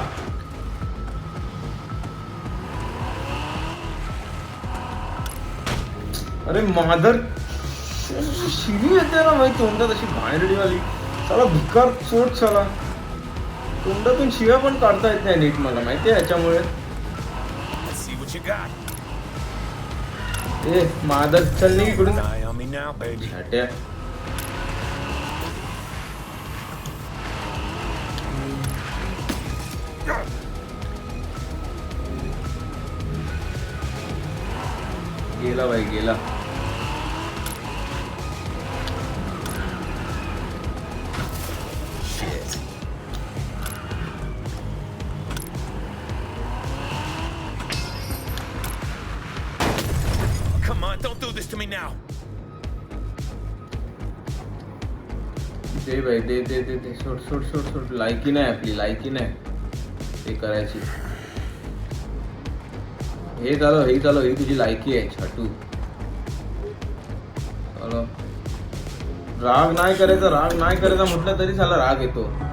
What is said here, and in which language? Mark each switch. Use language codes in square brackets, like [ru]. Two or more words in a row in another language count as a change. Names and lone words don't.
[mr] अरे मादर शिवी येते ना माहिती तोंडात अशी भांडडीवाली. चला भिकार चोट चला. तोंडातून शिव्या पण काढता येत नाही नीट मला माहिती आहे याच्यामुळे. [en] Let's see what you got. [mr] ए मादर चल नाही इकडून. [en] Eye on me now, baby. [mr] छाट्या. गेला भाई गेला. [en] Shit. Come on, don't do this to me now. [mr] दे भाई दे दे दे दे. सोड सोड सोड सोड. लायकी नाही आपली, लायकी नाही ते करायची. हे झालं ही तुझी लायकी आहे छाटू. चलो राग नाही करायचा म्हटलं तरी साला राग येतो.